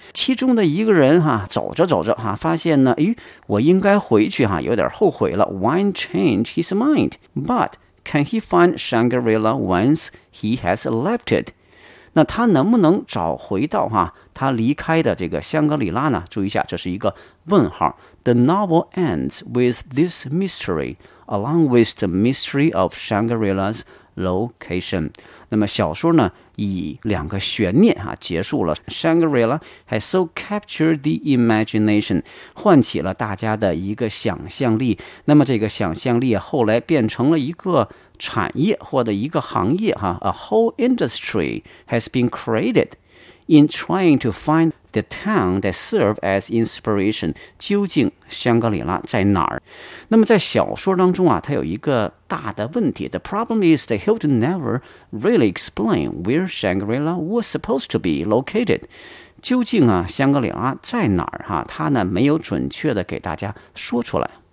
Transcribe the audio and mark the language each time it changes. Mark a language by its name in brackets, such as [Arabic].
[Chinese] 其中的一个人哈，走着走着哈，发现呢，诶，我应该回去哈，有点后悔了。 [English] Why change his mind? But can he find Shangri-La once he has left it? [Chinese] 那他能不能找回到哈、啊、他离开的这个香格里拉呢？注意一下，这是一个问号。 [English] The novel ends with this mystery, along with the mystery of Shangri-La's location. [Chinese] 那么小说呢，以两个悬念哈、啊、结束了。 [English] Shangri-La has so captured the imagination, [Chinese] 唤起了大家的一个想象力。那么这个想象力后来变成了一个产业或者一个行业哈 [English] ，a whole industry has been created in trying to find the town that serves as inspiration。 [Chinese] 究竟香格里拉在哪儿？那么在小说当中啊，它有一个大的问题。 [English] The problem is that Hilton never really explained where Shangri-La was supposed to be located。 [Chinese] 究竟啊，香格里拉在哪儿？哈，他呢没有准确的给大家说出来。